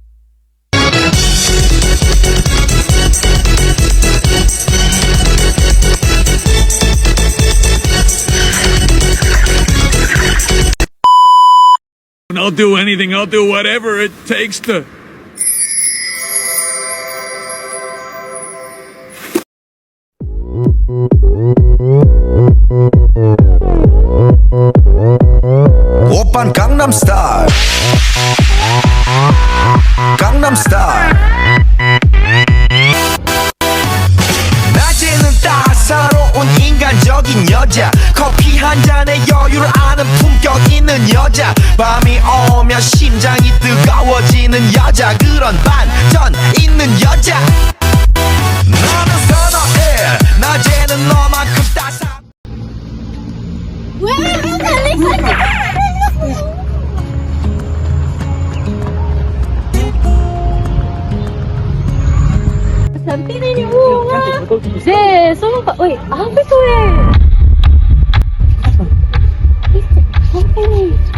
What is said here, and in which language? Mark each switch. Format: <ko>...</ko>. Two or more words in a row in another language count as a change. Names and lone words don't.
<en>I'll do anything. I'll do whatever it takes to.</en> <ko>오빤 강남스타일 강남스타일 낮에는 따사로운 인간적인 여자 커피 한 잔에 여유를 아는 품격 있는 여자 밤이 오면 심장이 뜨거워지는 여자 그런 반전 있는 여자 너는 선어해 낮에는 너만큼 따사</ko> <ms>Sampai ni bunga. Zeh, sumpah. Oi, apa tu Apa ni?</ms>